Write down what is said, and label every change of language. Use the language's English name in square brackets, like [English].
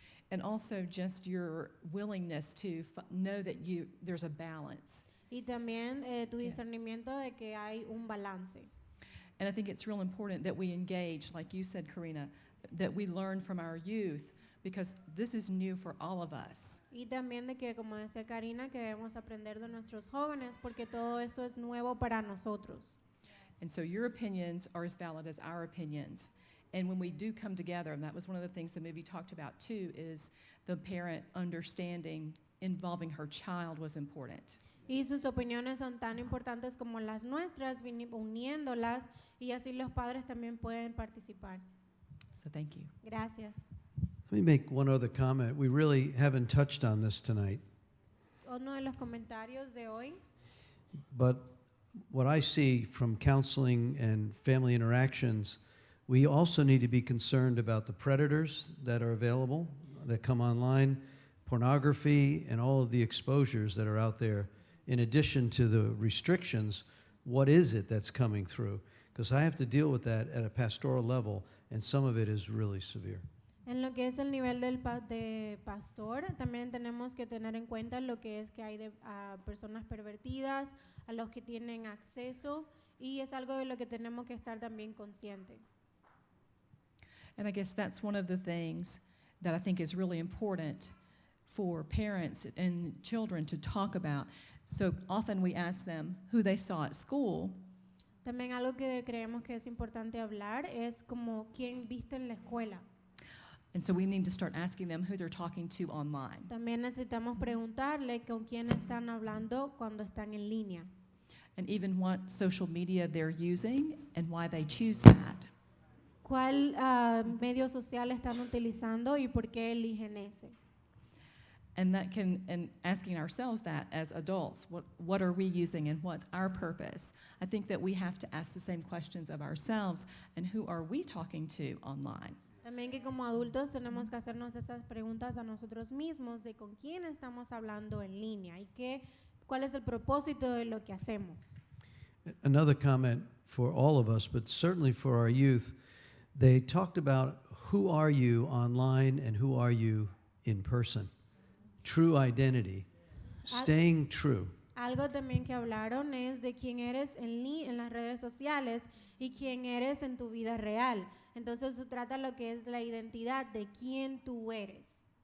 [English] and also just your willingness to know that there's a balance. [Spanish] y también tu discernimiento de que hay un balance. [English] And I think it's real important that we engage, like you said, Karina, that we learn from our youth, because this is new for all of us. [Spanish] Y también de que, como decía Karina, que debemos aprender de nuestros jóvenes porque todo esto es nuevo para nosotros. [English] And so your opinions are as valid as our opinions. And when we do come together, and that was one of the things the movie talked about too, is the parent understanding involving her child was important. [Spanish] Y sus opiniones son tan importantes como las nuestras, uniéndolas, y así los padres también pueden participar. [English] So thank you. [Spanish] Gracias. [English] Let me make one other comment. We really haven't touched on this tonight, [Spanish] Uno de los comentarios de hoy, [English] but what I see from counseling and family interactions, we also need to be concerned about the predators that are available, that come online, pornography, and all of the exposures that are out there. In addition to the restrictions, what is it that's coming through? Because I have to deal with that at a pastoral level, and some of it is really severe. [Spanish] en lo que es el nivel de pastor, también tenemos que tener en cuenta lo que es que hay de personas pervertidas, a los que tienen acceso, y es algo de lo que tenemos que estar también conscientes. [English] And I guess that's one of the things that I think is really important for parents and children to talk about. So often we ask them who they saw at school, [Spanish] También algo que creemos que es importante hablar es como quién viste en la escuela. [English] and so we need to start asking them who they're talking to online. [Spanish] También necesitamos preguntarle con quién están hablando cuando están en línea. [English] And even what social media they're using and why they choose that. [Spanish] ¿Cuál medio social están utilizando y por qué eligen ese? [English] And that can, and asking ourselves that as adults, what are we using and what's our purpose? I think that we have to ask the same questions of ourselves and who are we talking to online? [Spanish] También que como adultos tenemos que hacernos esas preguntas a nosotros mismos de con quién estamos hablando en línea y cuál es el propósito de lo que hacemos. [English] Another comment for all of us, but certainly for our youth, they talked about who are you online and who are you in person. True identity, staying true. [Spanish] Algo también que hablaron es de quién eres en las redes sociales y quién eres en tu vida real. Entonces se trata lo que es la identidad de quién tú eres.